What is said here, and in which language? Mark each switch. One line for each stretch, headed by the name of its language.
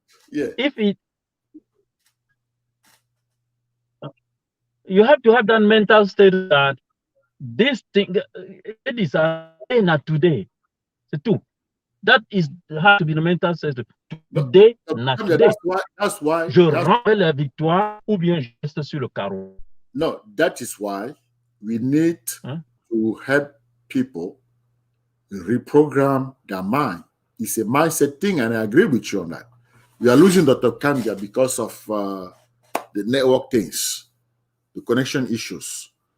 English: yeah. if it, you have to have that mental status that this thing, it is not today.
French: C'est tout.
English: That is has to be the mental status. Today, not today. That's why.
French: Je rends la victoire ou bien je reste sur le carreau.
English: No, that is why we need to help people reprogram their mind. It's a mindset thing, and I agree with you on that. We are losing Dr. Kamguia because of the network things, the connection issues.